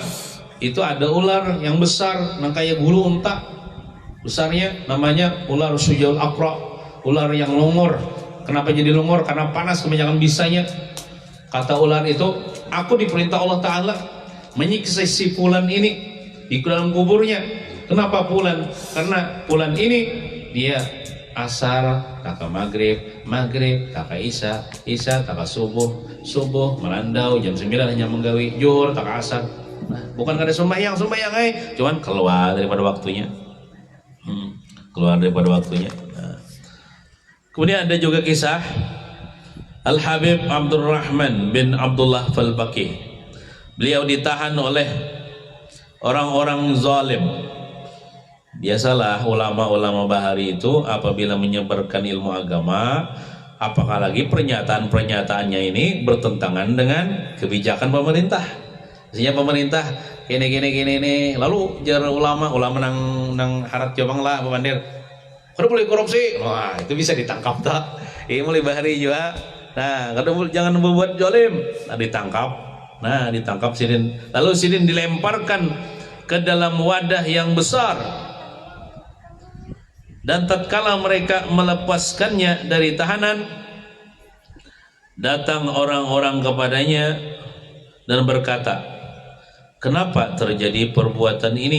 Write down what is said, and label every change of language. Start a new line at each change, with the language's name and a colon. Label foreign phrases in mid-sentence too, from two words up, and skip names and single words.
Indonesian: Itu ada ular yang besar, yang kayak bulu unta besarnya, namanya ular sujaul akra, ular yang longor. Kenapa jadi longor? Karena panas kebanyakan bisanya. Kata ular itu, aku diperintah Allah Ta'ala menyiksa si fulan ini di dalam kuburnya.
Banjar: Kenapa fulan? Karena fulan ini dia asar taka maghrib, maghrib taka isya, isya taka subuh, subuh melandau jam 9 hanya menggawi zuhur taka asar. Nah, bukan kada sembahyang cuman keluar daripada waktunya.
Indonesian: Keluar daripada waktunya. Nah. Kemudian ada juga kisah Al-Habib Abdurrahman bin Abdullah Falbaqih. Beliau ditahan oleh orang-orang zalim. Biasalah ulama-ulama bahari itu apabila menyebarkan ilmu agama, apakah lagi pernyataan-pernyataannya ini bertentangan dengan kebijakan pemerintah. Misalnya pemerintah gini,
Banjar: lalu jar ulama nang harat jabang lah pemandir, kada boleh korupsi.
Indonesian: Wah itu bisa ditangkap tak? Ini mulai bahari juga. Nah, jangan berbuat zalim.
Banjar: Nah, ditangkap sidin. Lalu sidin dilemparkan ke dalam wadah yang besar.
Indonesian: Dan tatkala mereka melepaskannya dari tahanan, datang orang-orang kepadanya dan berkata, "Kenapa terjadi perbuatan ini?"